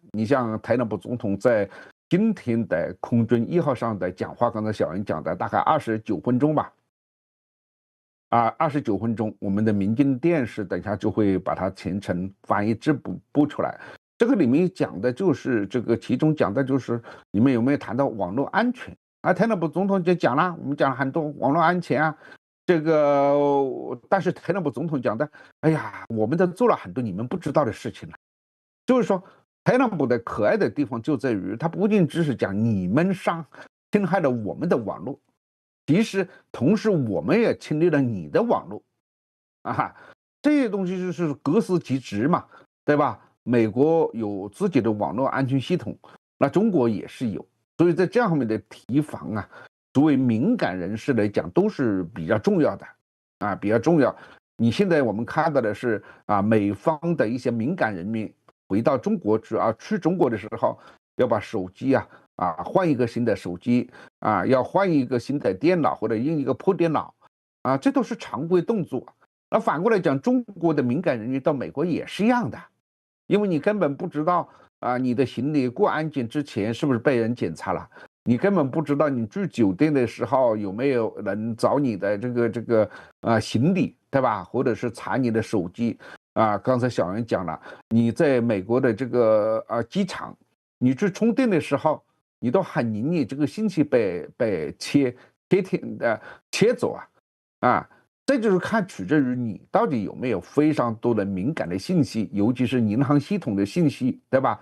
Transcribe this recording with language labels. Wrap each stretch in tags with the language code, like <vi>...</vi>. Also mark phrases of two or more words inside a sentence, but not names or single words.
<zh>你像特朗普總統在今天的空軍1號上的講話，剛才小袁講的大概29分鐘吧，啊，29分鐘，我們的民間電視等一下就會把它全程翻譯直播出來。這個裡面講的就是其中講的就是你們有沒有談到網絡安全啊？特朗普總統就講了，我們講了很多網絡安全啊，但是特朗普總統講的，哎呀，我們都做了很多你們不知道的事情了，就是說。特朗普的可愛的地方就在於，他不僅只是講你們侵害了我們的網絡，其實同時我們也侵略了你的網絡，啊，這些東西就是各司其職嘛，對吧？美國有自己的網絡安全系統，那中國也是有，所以在這樣方面的提防啊，作為敏感人士來講都是比較重要的，啊，比較重要。你現在我們看到的是啊，美方的一些敏感人民。回到中国去中國的时候，要把手機換一個新的手機啊，要換一個新的電腦或者用一個破電腦啊，這都是常規動作。那反過來講，中國的敏感人員到美國也是一樣的，因為你根本不知道啊，你的行李過安檢之前是不是被人檢查了，你根本不知道你住酒店的時候有沒有人找你的行李，對吧？或者是查你的手機。啊，剛才小袁講了，你在美國的機場，你去充電的時候，你都很容易這個信息被切走啊，這就是取決於你到底有沒有非常多的敏感的信息，尤其是銀行系統的信息，對吧？</zh>